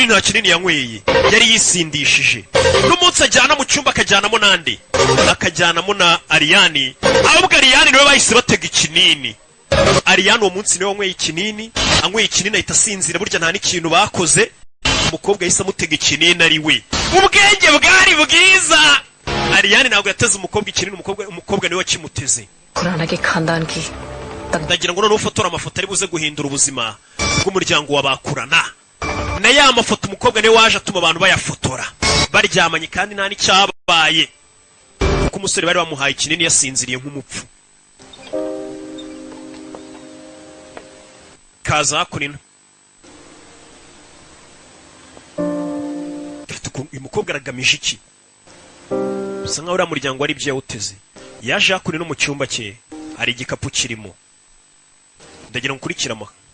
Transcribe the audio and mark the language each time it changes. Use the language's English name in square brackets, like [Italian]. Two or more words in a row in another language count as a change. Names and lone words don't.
[Kinyarwanda] nta kinini yanyweye yari yisindishije n'umunsi ajyana mu cyumba akajyanamo nande akajyanamo na Ariani ahubwo Ariani niwe bahise batega ikinini Ariani uwo munsi niwe wanyweye ikinini anyweye ikinini ahita asinzira burya nta n'ikintu bakoze umukobwa yahise amutega ikinini ari we ubwenge bwari bwiza Ariani ntabwo yateze umukobwa ikinini umukobwa niwe wakimuteze [Hindi] खुराना के खानदान की [Kinyarwanda] ndagira ngo noneho ufotora amafoto ari buze guhindura ubuzima bw'umuryango wabakurana na ya mafoto umukobwa niwe waje atuma abantu bayafotora baryamanye kandi nta n'icyabaye kuko umusore bari bamuhaye ikinini yasinziriye nk'umupfu kaza hakurino uyu mukobwa aragamije iki bisa nkaho uriya muryango wari ibyo yawuteze yaje hakurino mu cyumba cye hari igikapu kirimo ndagira ngo ukurikire ama